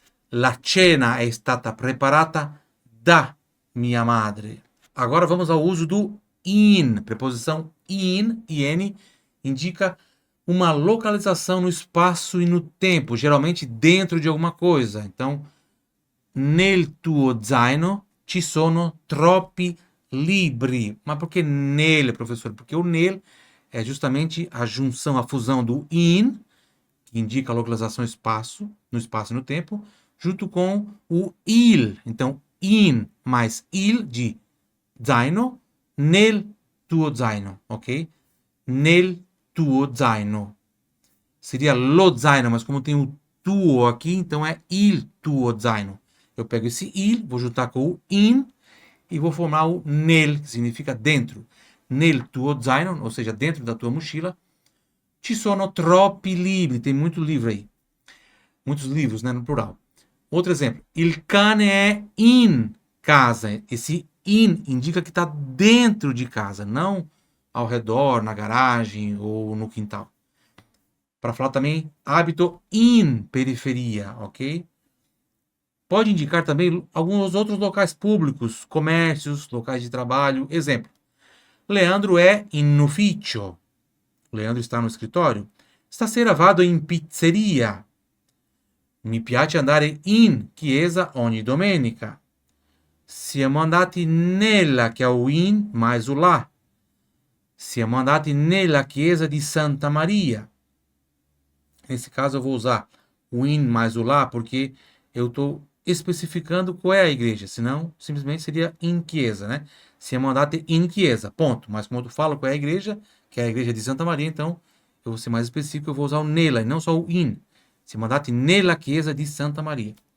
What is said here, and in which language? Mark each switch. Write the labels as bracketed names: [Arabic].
[Italian] La cena è stata preparata da [Portuguese] minha [Italian] madre. [Portuguese] Agora vamos ao uso do in, preposição in, in, indica uma localização no espaço e no tempo, geralmente dentro de alguma coisa. Então, [Italian] nel tuo zaino ci sono troppi libri. [Portuguese] Mas por que nele, professor? Porque o nele é justamente a junção, a fusão do in, que indica a localização no espaço e no tempo, junto com o il. Então, in mais il de zaino, [Italian] nel tuo zaino, [Portuguese] ok? [Italian] Nel tuo zaino. [Portuguese] Seria lo zaino, mas como tem o tuo aqui, então é il tuo zaino. Eu pego esse il, vou juntar com o in e vou formar o nel, que significa dentro. [Italian] Nel tuo zaino, [Portuguese] ou seja, dentro da tua mochila, [Italian] ci sono troppi libri. [Portuguese] Tem muito livro aí. Muitos livros, né, no plural. Outro exemplo. [Italian] Il cane è in casa. [Portuguese] Esse in indica que está dentro de casa, não ao redor, na garagem ou no quintal. Para falar também, [Italian] hábito in periferia, [Portuguese] ok? Pode indicar também alguns outros locais públicos, comércios, locais de trabalho. Exemplo, [Italian] Leandro è in ufficio. [Portuguese] Leandro está no escritório. [Italian] Stasera vado in pizzeria. Mi piace andare in chiesa ogni domenica. Siamo andati nella, che è [Portuguese] o in mais o là. [Italian] Siamo andati nella chiesa di Santa Maria. [Portuguese] Nesse caso eu vou usar o in mais o lá porque eu estou especificando qual é a igreja, senão simplesmente seria in chiesa, né? [Italian] Siamo andati in chiesa, [Portuguese] ponto. Mas como eu falo qual é a igreja, que é a igreja de Santa Maria, então eu vou ser mais específico, eu vou usar o nella e não só o in. [Italian] Siamo andati nella chiesa di Santa Maria.